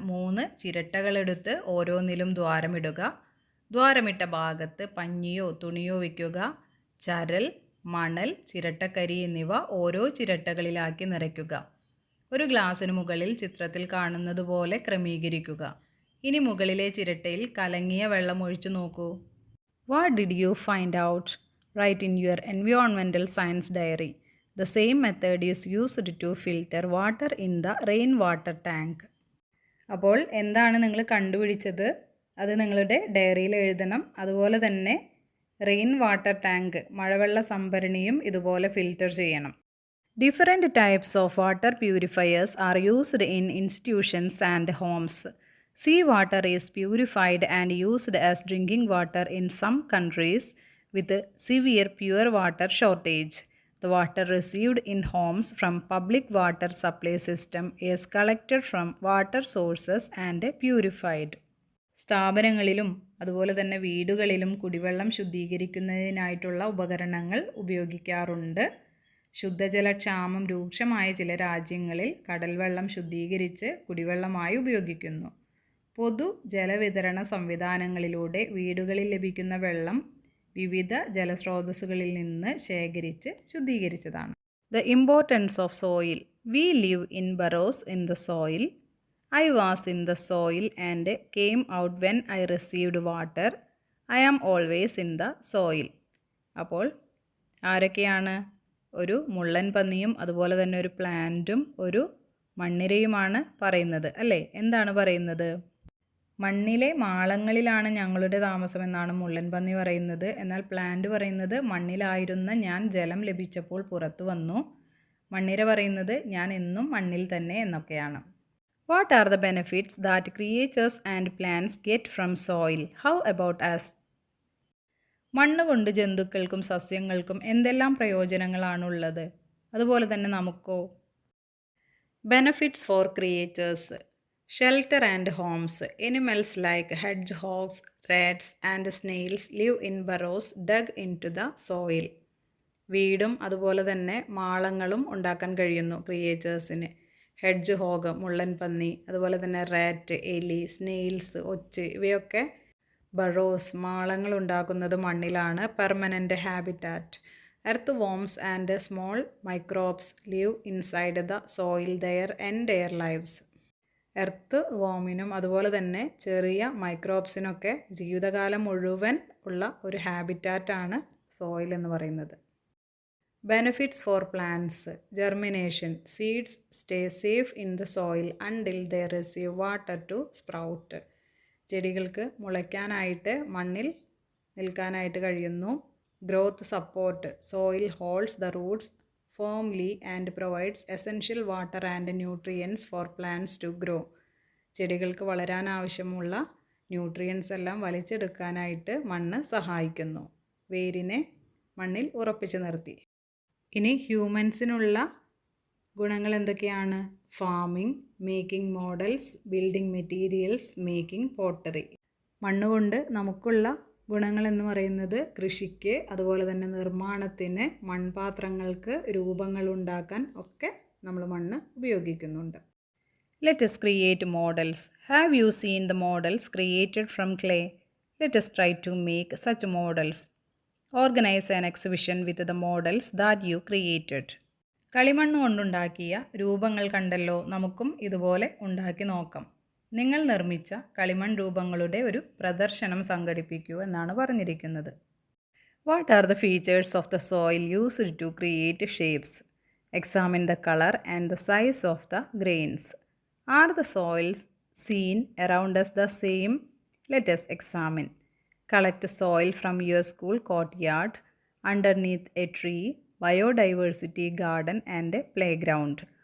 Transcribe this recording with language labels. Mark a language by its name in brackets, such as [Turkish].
[Malayalam] 3 ചിരട്ടകളെടുത്ത് ഓരോന്നിലും ദ്വാരമിടുക. ദ്വാരമിട്ട ഭാഗത്ത് പഞ്ഞിയോ തുണിയോ വയ്ക്കുക. ചരൽ, മണൽ, ചിരട്ടക്കരി എന്നിവ ഓരോ ചിരട്ടകളിലാക്കി നിറയ്ക്കുക. ഒരു ഗ്ലാസ്സിന് മുകളിൽ ചിത്രത്തിൽ കാണുന്നത് പോലെ ക്രമീകരിക്കുക. ഇനി മുകളിലെ ചിരട്ടയിൽ കലങ്ങിയ വെള്ളം ഒഴിച്ചു നോക്കൂ. [English] What did you find out? Write in your environmental science diary. The same method is used to filter water in the rainwater tank. [Malayalam] അപ്പോൾ എന്താണ് നിങ്ങൾ കണ്ടുപിടിച്ചത്? അത് നിങ്ങളുടെ ഡയറിയിൽ എഴുതണം. അതുപോലെ തന്നെ റെയിൻ വാട്ടർ ടാങ്ക്, മഴവെള്ള സംഭരണിയും ഇതുപോലെ ഫിൽറ്റർ ചെയ്യണം. [English] Different types of water purifiers are used in institutions and homes. Seawater is purified and used as drinking water in some countries with severe pure water shortage. The water received in homes from public water supply system is collected from water sources and purified. [Malayalam] സ്ഥാപനങ്ങളിലും അതുപോലെ തന്നെ വീടുകളിലും കുടിവെള്ളം ശുദ്ധീകരിക്കുന്നതിനായിട്ടുള്ള ഉപകരണങ്ങൾ ഉപയോഗിക്കാറുണ്ട്. ശുദ്ധജലക്ഷാമം രൂക്ഷമായ ചില രാജ്യങ്ങളിൽ കടൽവെള്ളം ശുദ്ധീകരിച്ച് കുടിവെള്ളമായി ഉപയോഗിക്കുന്നു. പൊതു ജലവിതരണ സംവിധാനങ്ങളിലൂടെ വീടുകളിൽ ലഭിക്കുന്ന വെള്ളം വിവിധ ജലസ്രോതസ്സുകളിൽ നിന്ന് ശേഖരിച്ച് ശുദ്ധീകരിച്ചതാണ്. [English] The importance of soil. We live in burrows in the soil. I was in the soil and came out when I received water. I am always in the soil. [Malayalam] അപ്പോൾ ആരൊക്കെയാണ്? ഒരു മുള്ളൻ പന്നിയും അതുപോലെ തന്നെ ഒരു പ്ലാന്റും ഒരു മണ്ണിരയുമാണ് പറയുന്നത് അല്ലേ? എന്താണ് പറയുന്നത്? മണ്ണിലെ മാളങ്ങളിലാണ് ഞങ്ങളുടെ താമസം എന്നാണ് മുള്ളൻ പന്നി പറയുന്നത്. എന്നാൽ പ്ലാന്റ് പറയുന്നത് മണ്ണിലായിരുന്ന ഞാൻ ജലം ലഭിച്ചപ്പോൾ പുറത്തു വന്നു. മണ്ണിര പറയുന്നത് ഞാൻ എന്നും മണ്ണിൽ തന്നെ എന്നൊക്കെയാണ്. [English] What are the benefits that creatures and plants get from soil? How about us? [Malayalam] മണ്ണ് കൊണ്ട് ജന്തുക്കൾക്കും സസ്യങ്ങൾക്കും എന്തെല്ലാം പ്രയോജനങ്ങളാണുള്ളത്? അതുപോലെ തന്നെ നമുക്കോ? [English] Benefits for creatures. Shelter and homes. Animals like hedgehogs, rats and snails live in burrows dug into the soil. [Malayalam] വീടും അതുപോലെ തന്നെ മാളങ്ങളും ഉണ്ടാക്കാൻ കഴിയുന്നു ക്രിയേച്ചേഴ്സിന്. ഹെഡ്ജ് ഹോഗ്, മുള്ളൻ പന്നി, അതുപോലെ തന്നെ റാറ്റ്, എലി, സ്നെയിൽസ്, ഒച്ച് ഇവയൊക്കെ ബറോസ്, മാളങ്ങൾ ഉണ്ടാക്കുന്നത് മണ്ണിലാണ്. [English] Permanent habitat. Earth worms and small microbes live inside the soil their entire lives. [Malayalam] Earth വോമിനും അതുപോലെ തന്നെ ചെറിയ മൈക്രോബ്സിനൊക്കെ ജീവിതകാലം മുഴുവൻ ഉള്ള ഒരു ഹാബിറ്റാറ്റാണ് സോയിൽ എന്ന് പറയുന്നത്. [English] Benefits for plants. Germination. Seeds stay safe in the soil until they receive water to sprout. [Malayalam] ചെടികൾക്ക് മുളയ്ക്കാനായിട്ട് മണ്ണിൽ നിൽക്കാനായിട്ട് കഴിയുന്നു. [English] Growth support. Soil holds the roots firmly and provides essential water and nutrients for plants to grow. [Malayalam] ചെടികൾക്ക് വളരാൻ ആവശ്യമുള്ള nutrients എല്ലാം വലിച്ചെടുക്കാനായിട്ട് മണ്ണ് സഹായിക്കുന്നു. വേരിനെ മണ്ണിൽ ഉറപ്പിച്ചു നിർത്തി. ഇനി ഹ്യൂമൻസിനുള്ള ഗുണങ്ങൾ എന്തൊക്കെയാണ്? [English] Farming, making models, building materials, making pottery. [Malayalam] മണ്ണുകൊണ്ട് നമുക്കുള്ള ഗുണങ്ങൾ എന്ന് പറയുന്നത് കൃഷിക്ക്, അതുപോലെ തന്നെ നിർമ്മാണത്തിന്, മൺപാത്രങ്ങൾക്ക് രൂപങ്ങൾ ഉണ്ടാക്കാൻ ഒക്കെ നമ്മൾ മണ്ണ് ഉപയോഗിക്കുന്നുണ്ട്. [English] Let us create models. Have you seen the models created from clay? Let us try to make such models. Organize an exhibition with the models that you created. [Malayalam] കളിമണ്ണ് കൊണ്ടുണ്ടാക്കിയ രൂപങ്ങൾ കണ്ടല്ലോ, നമുക്കും ഇതുപോലെ ഉണ്ടാക്കി നോക്കാം. നിങ്ങൾ നിർമ്മിച്ച കളിമൺ രൂപങ്ങളുടെ ഒരു പ്രദർശനം സംഘടിപ്പിക്കൂ എന്നാണ് പറഞ്ഞിരിക്കുന്നത്. [English] What are the features of the soil used to create shapes? Examine the color and the size of the grains. Are the soils seen around us the same? Let us examine. Collect soil from your school courtyard, underneath a tree, biodiversity garden and playground.